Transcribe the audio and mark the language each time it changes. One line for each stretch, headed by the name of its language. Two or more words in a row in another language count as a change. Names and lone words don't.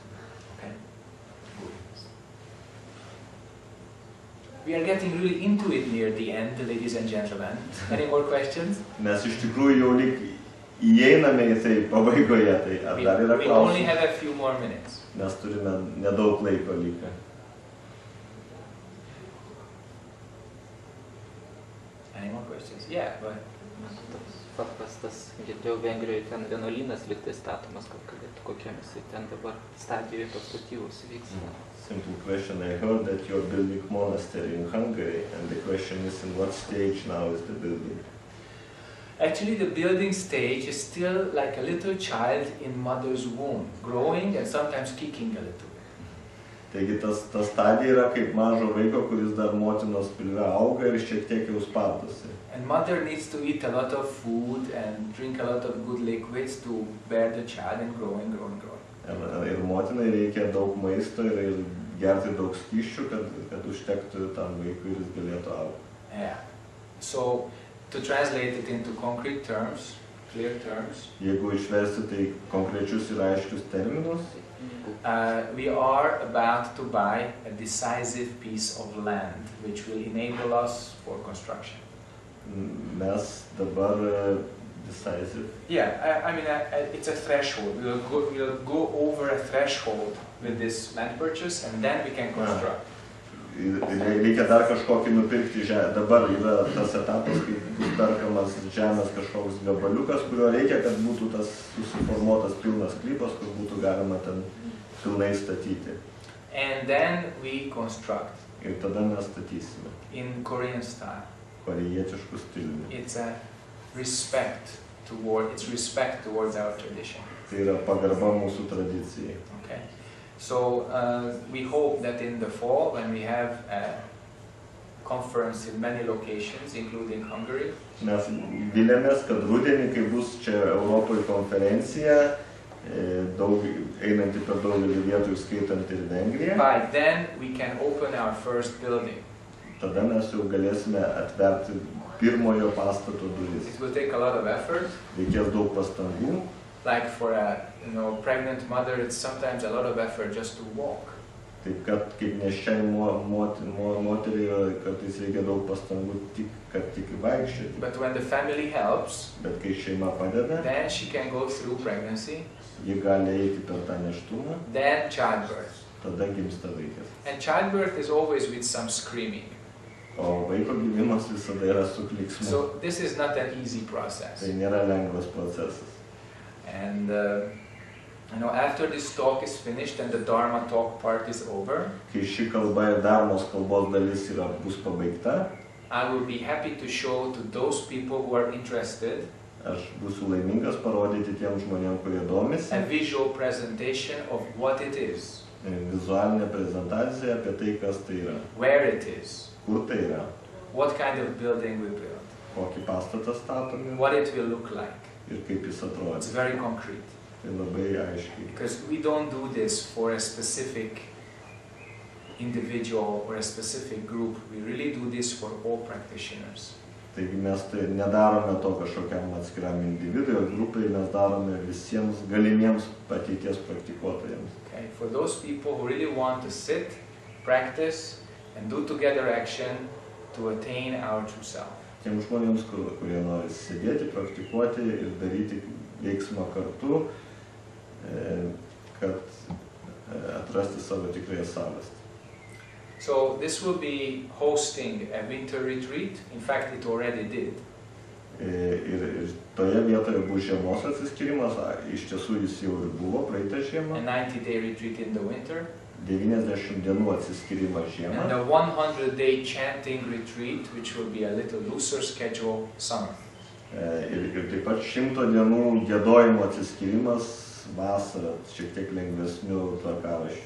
English: Okay? We are getting really into it near the end, ladies and gentlemen. Any more questions?
Lithuanian: Mes iš tikrųjų jau lyg įeiname į tai pabaigoje, tai ar dar yra
English: We only
Lithuanian: klausimų?
English: have a few more minutes.
Lithuanian: Mes turime nedaug laiko likę.
English: Any more questions? Yeah, but
Lithuanian: Toks paprastas, girdėjau, Vengrijoje ten vienuolynas liktai statomas, kokiam jisai ten dabar stadijoje tos statybos vyksta.
English: Simple question. I heard that you're building monastery in Hungary, and the question is in what stage now is the building? actually the building stage is still like a little child in mother's womb, growing and sometimes kicking a little.
Lithuanian: Taigi ta stadija yra kaip mažo vaiko, kuris dar motinos pilve auga ir šiek tiek jau spardosi.
English: And mother needs to eat a lot of food and drink a lot of good liquids to bear the child and grow and grow and grow.
Lithuanian: Ir motinai reikia daug maisto ir gerti daug skysčių, kad užtektų tam vaikui ir jis galėtų augti.
English: Yeah. So to translate it into concrete terms, clear terms,
Lithuanian: Jeigu išversti tai konkrečius ir aiškius terminus,
English: we are about to buy a decisive piece of land which will enable us for construction.
Lithuanian: mes dabar decisive.
English: Yeah, I mean, it's a threshold. We'll go over a threshold with this land purchase and then we can construct.
Lithuanian: Reikia dar kažkokį nupirkti žemę. Dabar yra tas etapas, kai bus perkamas žemės kažkoks gabaliukas, kurio reikia, kad būtų tas susiformuotas pilnas sklypas, kur būtų galima ten pilnai statyti.
English: And then we construct
Lithuanian: Ir tada mes statysime
English: in Korean style.
Lithuanian: korėjietiškų stiliumi.
English: It's respect towards our tradition.
Lithuanian: Tai yra pagarba mūsų tradicijai.
English: Okay. So we hope that in the fall, when we have a conference in many locations, including Hungary,
Lithuanian: Mes vilėmės, kad rudenį, kai bus čia Europoje konferencija, einanti per daugelį vietų, skaitant ir Vengriją,
English: by then we can open our first building.
Lithuanian: tada mes jau galėsime atverti pirmojo pastato duris.
English: It will take a lot of effort.
Lithuanian: Reikės daug pastangų.
English: Like for a pregnant mother, it's sometimes a lot of effort just to walk.
Lithuanian: Taip kad kaip nėščiai moteriai kartais reikia daug pastangų tik vaikščioti.
English: But when the family helps,
Lithuanian: Bet kai šeima padeda,
English: then she can go through pregnancy,
Lithuanian: ji gali eiti per tą nėštumą,
English: then childbirth.
Lithuanian: tada gimsta vaikas.
English: And childbirth is always with some screaming.
Lithuanian: O vaiko gimimas visada yra su klyksmu.
English: So this is not an easy process.
Lithuanian: Tai nėra lengvas procesas.
English: And after this talk is finished and the Dharma talk part is over,
Lithuanian: Kai ši kalba ir Dharmos kalbos dalis bus pabaigta,
English: I will be happy to show to those people who are interested
Lithuanian: aš būsiu laimingas parodyti tiem žmonėm, kurie domisi,
English: a visual presentation of what it is,
Lithuanian: vizualinę prezentaciją apie tai, kas tai yra,
English: where it is,
Lithuanian: kur tai yra,
English: what kind of building we build,
Lithuanian: kokį pastatą statome
English: what it will look like.
Lithuanian: ir kaip jis
English: It's
Lithuanian: atrodys.
English: very concrete.
Lithuanian: Tai labai aiškiai.
English: Because we don't do this for a specific individual or a specific group. We really do this for all practitioners.
Lithuanian: Taigi mes tai nedarome to kažkokiam atskiram individui ar grupai, mes darome visiems galimiems ateities praktikuotojams.
English: Okay? For those people who really want to sit, practice, and do together action to attain our true self.
Lithuanian: Tiem žmonėms, kurie nori sėdėti, praktikuoti ir daryti veiksmą kartu, kad atrasti savo tikrąją savastį.
English: So this will be hosting a winter retreat. In fact, it already did.
Lithuanian: Ir toje vietoje bus žiemos atsiskyrimas, iš tiesų jis jau ir buvo praeitą žiemą.
English: A 90-day retreat in the winter.
Lithuanian: 90 dienų atsiskyrimas žiemą.
English: And a 100-day chanting retreat, which will be a little looser schedule summer.
Lithuanian: Ir taip pat 100 dienų giedojimo atsiskyrimas vasarą, šiek tiek lengvesnių tvarkaraščių.